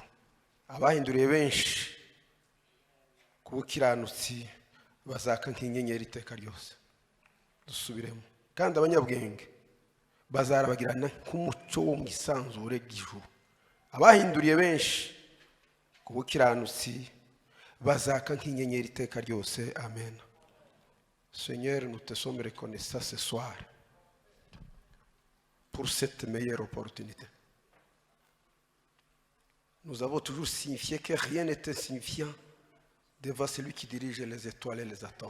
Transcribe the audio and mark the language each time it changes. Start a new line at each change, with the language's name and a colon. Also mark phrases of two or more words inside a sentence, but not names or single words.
Kinyarwanda: Abahinduriye benshi kubukiranutsi bazaka nk'inyenyeri iteka ryose. Dusubiremo. Kandi abanyabwenge bazarabagirana nk'umuco wo mu isanzure ry'ijuru. Abahinduriye benshi kubukiranutsi bazaka nk'inyenyeri iteka ryose. Amen.
French: Seigneur, nous te sommes reconnaissants ce soir pour cette meilleure opportunité. Nous avons toujours signifié que rien n'est insignifiant devant celui qui dirige les étoiles et les atomes.